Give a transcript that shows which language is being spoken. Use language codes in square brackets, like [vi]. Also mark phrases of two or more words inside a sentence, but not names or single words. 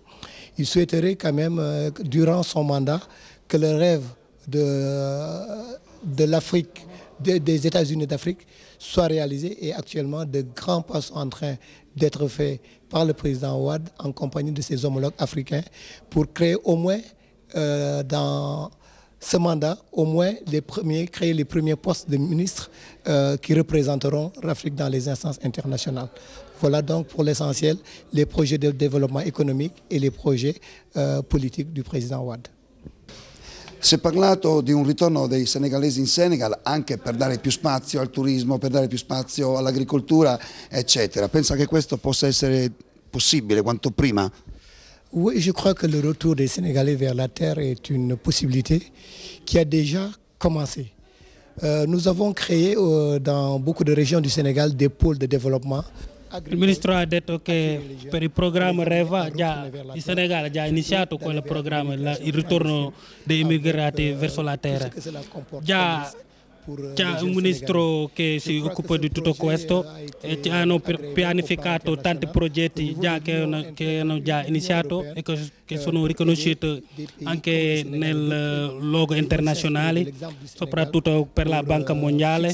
[fr] Il souhaiterait quand même, durant son mandat, que le rêve de l'Afrique, des États-Unis d'Afrique, soit réalisé et actuellement de grands pas sont en train d'être faits par le président Wade en compagnie de ses homologues africains pour créer au moins dans ce mandat, créer les premiers postes de ministres qui représenteront l'Afrique dans les instances internationales. Voilà donc pour l'essentiel les projets de développement économique et les projets politiques du président Wade. [it] Si è parlato di un ritorno dei senegalesi in Senegal anche per dare più spazio al turismo, per dare più spazio all'agricoltura, eccetera. Pensa che questo possa essere possibile quanto prima? [fr] Oui, je crois que le retour des Sénégalais vers la terre est une possibilité qui a déjà commencé. Nous avons créé dans beaucoup de régions du Sénégal des pôles de développement. [it] Il Ministro ha detto che per il programma REVA il Senegal ha già iniziato quel programma, il ritorno dei immigrati verso la terra. Già c'è un ministro che si occupa di tutto questo e hanno pianificato tanti progetti che hanno già iniziato e che sono riconosciuti anche nel luogo internazionale, soprattutto per la Banca Mondiale.